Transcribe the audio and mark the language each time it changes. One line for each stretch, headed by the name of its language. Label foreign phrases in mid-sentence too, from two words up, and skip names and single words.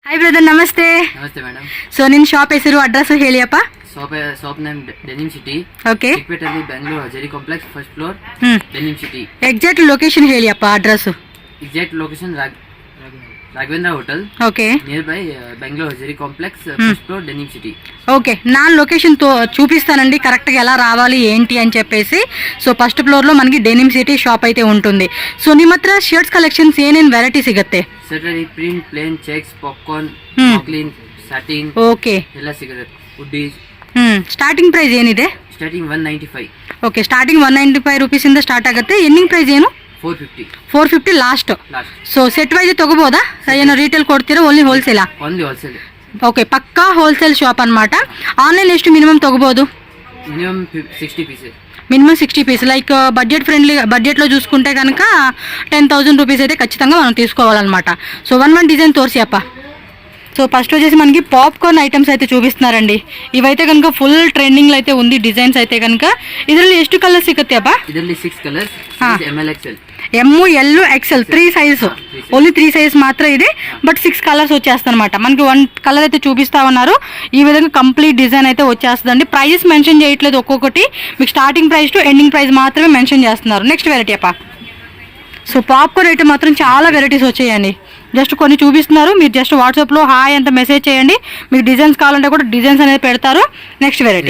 English: hi brother नमस्ते नमस्ते मैडम
Kannada: ಸೋ ನಿನ್ನ ಶಾಪ್ ಹೆಸರು ಅಡ್ರೆಸ್ ಹೇಳಿಯಪ್ಪ
English: shop name Denim City ओके Chickpetli Bengaluru Hajeri Complex first floor Denim City exact location
Kannada: ಹೇಳಿಯಪ್ಪ ಅಡ್ರೆಸ್
English: exact location Raghavendra hotel ओके near by Bengaluru Hajeri Complex first floor Denim City
Telugu: ఓకే నా లొకేషన్ తో చూపిస్తానండి కరెక్ట్ గా ఎలా రావాలి ఏంటి అని చెప్పేసి సో
English: first floor
Telugu: లో మనకి డెనిమ్ సిటీ షాప్ అయితే ఉంటుంది సో
Kannada: ನಿಮ್ಮ ಹತ್ರ
English: shirts collections
Kannada: ಏನೇನ್ ವೆರೈಟಿ ಸಿಗುತ್ತೆ
English: sweater print plain checks popcorn maklin satin ಓಕೆ
Kannada: ಎಲ್ಲ ಸಿಗುತ್ತೆ ಹುಡ್ಡೀಸ್
English: starting price ಏನಿದೆ ಸ್ಟಾರ್ಟಿಂಗ್ 195 okay starting 195 rupees
Kannada: ಇಂದ ಸ್ಟಾರ್ಟ್ ಆಗುತ್ತೆ
English: ending price
Kannada: ಏನು
English: 450 last so set wise
Kannada: ತಗೋಬೋದಾ ಏನೋ ರಿಟೇಲ್ ಕೊಡ್ತೀರಾ
English: only wholesale
Telugu: ఓకే పక్కా హోల్సేల్ షాప్ అన్నమాట
Kannada: ಆನ್‌ಲೈನ್ ಎಷ್ಟು ಮಿನಿಮಮ್ ತಗ್ಗಬೋದು
English: minimum 60 pieces minimum 60 piece like budget friendly
Telugu: బడ్జెట్లో చూసుకుంటే కనుక 10,000 రూపీస్ అయితే ఖచ్చితంగా మనం తీసుకోవాలన్నమాట
English: so one design
Telugu: తోర్సియప్ప
English: so first
Telugu: వచ్చేసి మనకి
English: popcorn items
Telugu: అయితే చూపిస్తున్నారండి ఇవైతే కనుక
English: full trending
Telugu: లో అయితే ఉంది డిజైన్స్ అయితే కనుక
Kannada: ಇದರಲ್ಲಿ ಎಷ್ಟು ಕಲರ್ಸ್ ಸಿಗುತ್ತೆ ಅಪ್ಪ ಇದರಲ್ಲಿ 6 ಕಲರ್ಸ್
English: ML XL M L XL 3 size only 3 size
Telugu: మాత్రం ఇది
English: but 6 colors
Telugu: వచ్చేస్తాయి అనమాట మనకి 1 కలర్ అయితే చూపిస్తా ఉన్నారు ఈ విధంగా
English: complete design
Telugu: అయితే వచ్చేస్తుందండి
English: prices mention
Telugu: చేయట్లేదు ఒక్కొక్కటి మీకు
English: starting price to ending price
Telugu: మాత్రమే మెన్షన్ చేస్తున్నారు
English: next variety
Telugu: అప్ప సో పాప్కార్న్ అయితే మాత్రం చాలా వెరైటీస్ వచ్చాయండి జస్ట్ కొన్ని చూపిస్తున్నారు మీరు జస్ట్ వాట్సాప్లో హాయ్ అంత మెసేజ్ చేయండి మీకు డిజైన్స్ కావాలంటే కూడా డిజైన్స్ అనేది పెడతారు
English: next variety